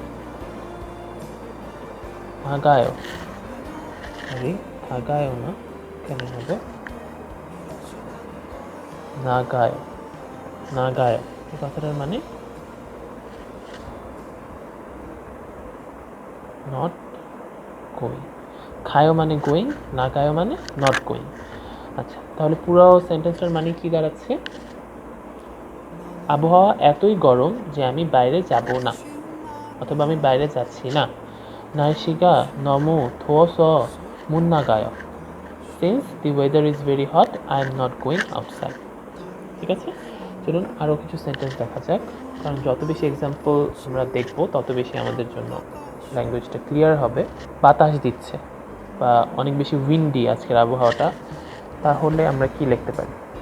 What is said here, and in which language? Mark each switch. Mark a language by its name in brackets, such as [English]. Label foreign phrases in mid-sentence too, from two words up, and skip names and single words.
[Bangla] নাগায়, সরি নাগায় না, কেন হবে নাগায়, নাগায় এই কথাটার মানে [English] not going. [Bangla] খায়ও মানে গোয়িং, নাগায়ও মানে [English] not going. [Bangla] আচ্ছা, তাহলে পুরো সেন্টেন্সটার মানে কি দাঁড়াচ্ছে, আবহাওয়া এতই গরম যে আমি বাইরে যাব না অথবা আমি বাইরে যাচ্ছি না। [Korean] 날씨가 너무 더워서 못 나가요. [English] Since the weather is very hot, I am not going outside. [Bangla] ঠিক আছে, চলুন আরও কিছু সেন্টেন্স দেখা যাক, কারণ যত বেশি এক্সাম্পল আমরা দেখব তত বেশি আমাদের জন্য [English] language clear [Bangla] হবে। বাতাস দিচ্ছে বা অনেক বেশি উইন্ডি আজকের আবহাওয়াটা, তাহলে আমরা কি লিখতে পারি?